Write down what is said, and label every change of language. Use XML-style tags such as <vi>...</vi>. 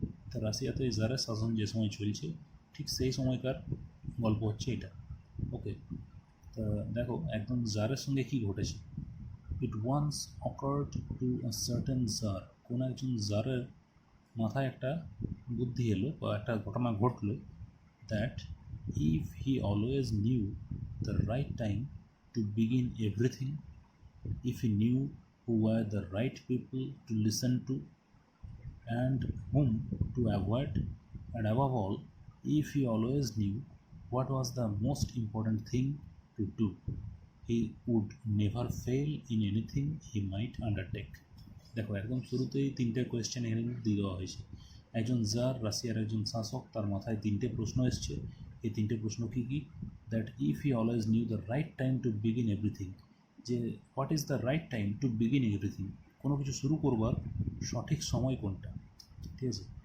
<bn>তো রাশিয়াতে জারের শাসন যে সময় চলছে ঠিক সেই সময়কার গল্প হচ্ছে এটা। তা দেখো, একদম জারের সঙ্গে কী ঘটেছে।</bn> <en>it once occurred to a certain tsar,</en> <bn>কোনো একজন জারের মাথায় একটা বুদ্ধি এলো বা একটা ঘটনা ঘটলো,</bn> <en>That if he always knew the right time to begin everything, if he knew who were the right people to listen to and whom to avoid, and above all, if he always knew what was the most important thing to do, he would never fail in anything he might undertake.</en> <bn>দেখো, একদম শুরুতেই তিনটে question এখানে দিয়ে দেওয়া হয়েছে। একজন jar, রাশিয়ার একজন শাসক, তার মাথায় তিনটে প্রশ্ন এসছে। এই তিনটে প্রশ্ন কী কী?</bn> <en>that if he always knew the right time to begin everything, যে what is the right time to begin everything,</en> <bn>কোনো কিছু শুরু করবার সঠিক সময় কোনটা, ঠিক আছে।</bn>